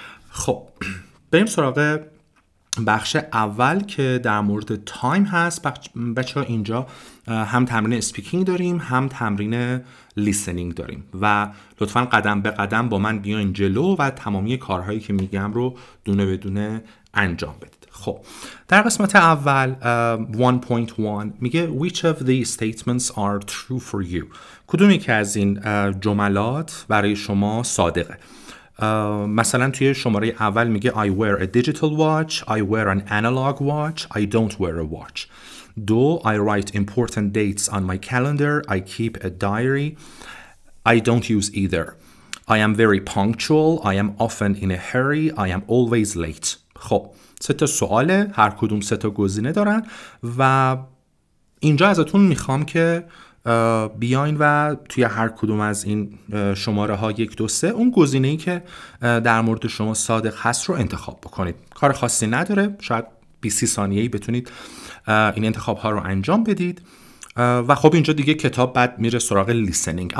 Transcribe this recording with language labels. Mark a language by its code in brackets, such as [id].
[fa] خب بریم سراغ بخش اول که در مورد تایم هست. بچه ها اینجا هم تمرین اسپیکینگ داریم، هم تمرین لیسنینگ داریم و لطفاً قدم به قدم با من بیاین جلو و تمامی کارهایی که میگم رو دونه به دونه انجام بدید. خب در قسمت اول 1.1 میگه [en] which of these statements are true for you. [fa] کدوم یکی از این جملات برای شما صادقه؟ مثلا توی شماره اول میگه [en] I wear a digital watch, I wear an analog watch, I don't wear a watch. 2 I write important dates on my calendar, I keep a diary, I don't use either. I am very punctual, I am often in a hurry, I am always late. [fa] خب 3 تا سواله، هر کدوم 3 تا گزینه دارن و اینجا ازتون میخوام که بیاین و توی هر کدوم از این شماره ها 1 2 3 اون گزینه‌ای که در مورد شما صادق هست رو انتخاب بکنید. کار خاصی نداره، شاید 20 ثانیه‌ای بتونید این انتخاب ها رو انجام بدید و خب اینجا دیگه کتاب بعد میره سراغ لیسنینگ.